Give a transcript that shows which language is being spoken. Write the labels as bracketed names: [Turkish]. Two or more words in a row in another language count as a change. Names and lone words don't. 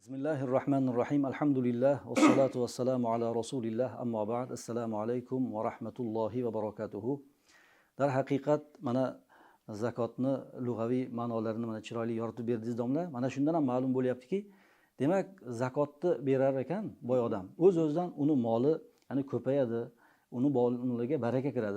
[Arabic] Bismillahirrahmanirrahim. Alhamdulillah. والصلاة والسلام على رسول الله. أما بعد. السلام عليكم ورحمة الله وبركاته. [Uzbek] Darhaqiqat mana zakotni lug'aviy ma'nolarini mana chiroyli yoritib berdingiz domla. Mana shundan ham ma'lum bo'lyaptiki, demak zakotni berar ekan boy odam. O'z-o'zidan uni moli ya'ni ko'payadi, uniga baraka kiradi.